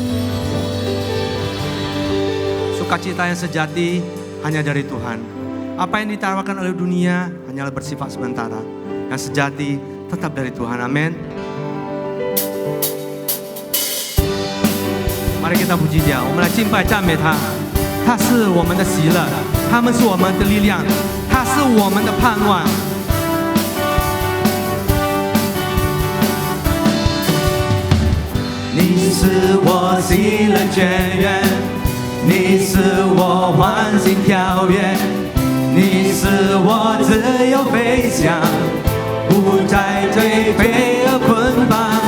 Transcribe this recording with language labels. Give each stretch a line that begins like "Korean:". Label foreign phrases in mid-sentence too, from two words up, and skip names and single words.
Indonesian: Sukacita yang sejati hanya dari Tuhan. Apa yang ditawarkan oleh dunia hanyalah bersifat sementara. Yang sejati tetap dari Tuhan. Amin. Mari kita puji Dia.
Chinese: 我们来敬拜赞美他。他是我们的喜乐，他们是我们的力量，他是我们的盼望。你是我喜乐泉源，你是我欢欣跳跃，你是我自由飞翔，不再颓废和捆绑。